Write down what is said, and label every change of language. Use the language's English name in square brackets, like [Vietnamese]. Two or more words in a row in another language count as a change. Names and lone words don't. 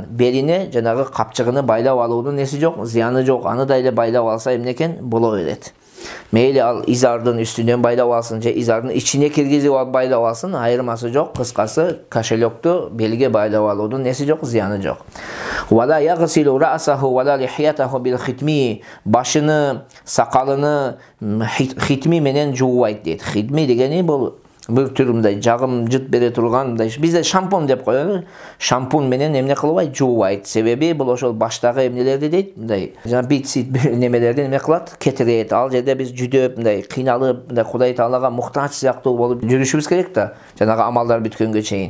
[Kyrgyz] Белине жанагы капчыгыны байлап алуудун неси жок? Зыяны жок. Аны да эле байлап алса эмне экен? Боло берет. Мейли ал изардын үстүнөн байлап алсын же изардын ичине киргизип алып байлап алсын, айырмасы жок. Кыскасы кошелекту белге байлап алуудун неси жок? Зыяны жок. [Arabic] ولا يغسل رأسه ولا لحيته بالخطمي. [Kyrgyz] Башыны, сакалыны хитми менен жуубайт дейт. Хитми дегени бул бир түр мындай жагым жыт бере турган, мындай бизде шампун деп коебуз. Шампун менен эмне кылбайт? Жуубайт. Себеби бул ошол баштагы эмнелерди дейт, мындай жана бит-сит немелерди эме кылат, кетирет. Ал жерде биз жүдөп, мындай кыйналып, мындай Кудай Таалага муктач сыяктуу болуп жүрүшүбүз керек да, жанагы амалдар бүткөнгө чейин.